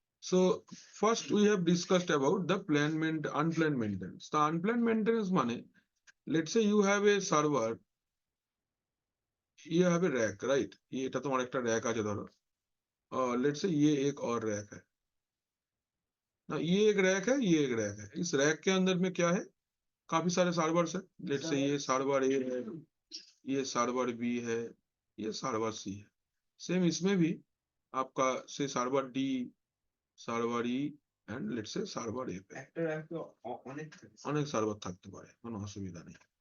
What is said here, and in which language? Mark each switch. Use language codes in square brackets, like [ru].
[en] So first we have discussed about the unplanned maintenance. The unplanned maintenance মানে, let's say you have a server, you have a rack, right? [bn] এটা তোমার একটা rack আছে ধরো, [hi] और [en] let's say [hi] ये एक और रैक है ना, ये एक रैक है, ये एक रैक है। इस रैक के अंदर में क्या है? काफी सारे सर्वर्स है। लेट्स से ये सर्वर ए है, ये सर्वर बी है, ये सर्वर सी है। सेम इसमें भी आपका से server D, [en] server E and let's say server A, [bn] একটা র‍্যাক তো অনেক সার্ভার থাকতে পারে, কোনো অসুবিধা নেই।